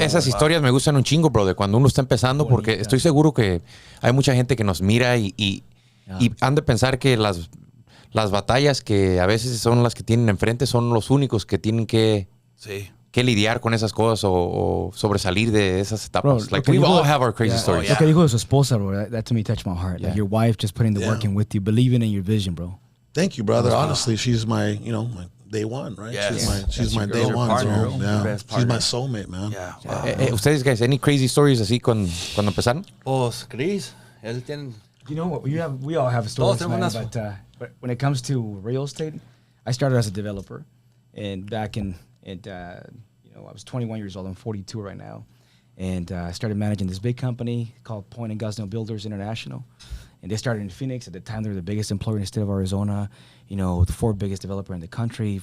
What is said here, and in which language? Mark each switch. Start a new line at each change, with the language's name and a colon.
Spanish: Esas historias me gustan un chingo, bro, de cuando uno está empezando, porque estoy seguro que hay mucha gente que nos mira y han de pensar que las batallas que a veces son las que tienen enfrente son los únicos que tienen que lidiar con esas cosas o sobresalir de esas etapas.
English: Bro, like we all have our crazy stories.
Spanish: Lo que dijo su esposa,
English: bro, that to me touched my heart. Like your wife just putting the work in with you, believing in your vision, bro. Thank you, brother. Honestly, she's my, my day one, right? Yes. She's my day one. Partner, So, she's my soulmate, man. Yeah.
Spanish: Ustedes, guys,
English: any crazy stories
Spanish: así cuando empezaron? Pues, Chris, ellos tienen...
English: You know what? We all have stories,
Spanish: Todos
English: man,
Spanish: tenemos
English: but when it comes to real estate, I started as a developer, and back in I was 21 years old. I'm 42 right now, and I started managing this big company called Point and Gosnell Builders International, and they started in Phoenix. At the time, they were the biggest employer in the state of Arizona. You know, the 4th biggest developer in the country.